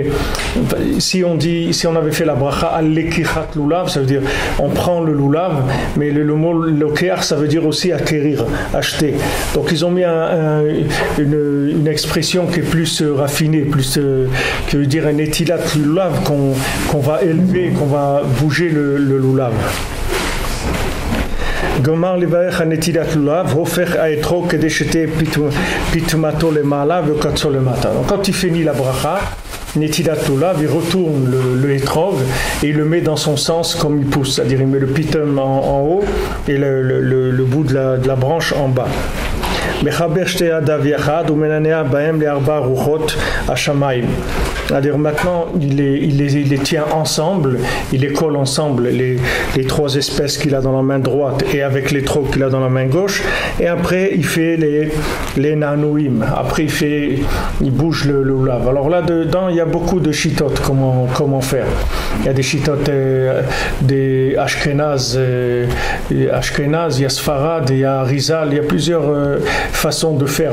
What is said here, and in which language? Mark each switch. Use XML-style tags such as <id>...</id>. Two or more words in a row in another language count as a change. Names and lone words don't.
<fr>Si on avait fait la</fr> <he>ברכה על לקיחת לולב,</he> <fr>ça veut dire on prend le lulav, mais le mot lokeach, ça veut dire aussi acquérir, acheter. Donc ils ont mis une expression qui est plus raffinée, qui veut dire un</fr> <he>נטילת לולב</he> <fr>qu'on va élever, qu'on va bouger le lulav.</fr> <he>גמר לברך הנטילת לולב, הופך האתרוג כדי שתהיה פטמתו למעלה וקצו למטה.</he> <fr>Donc quand il finit la bracha,</fr> <he>נטילת לולב,</he> <fr>il retourne le etrog et il le met dans son sens comme il pousse, c'est-à-dire il met le pitum en haut et le bout de la branche en bas.</fr> <he>מחבר שתי ידיו יחד ומנענע בהם לארבע רוחות השמיים.</he> <fr>C'est-à-dire maintenant il les tient ensemble, il les colle ensemble, les 3 espèces qu'il a dans la main droite et avec les trocs qu'il a dans la main gauche, et après il fait les nanouim, après il bouge le lulav. Alors là dedans il y a beaucoup de shitot, comment faire. Il y a des shitot des Ashkenaz, il y a Sfarad, il y a Rizal, il y a plusieurs façons de faire.</fr>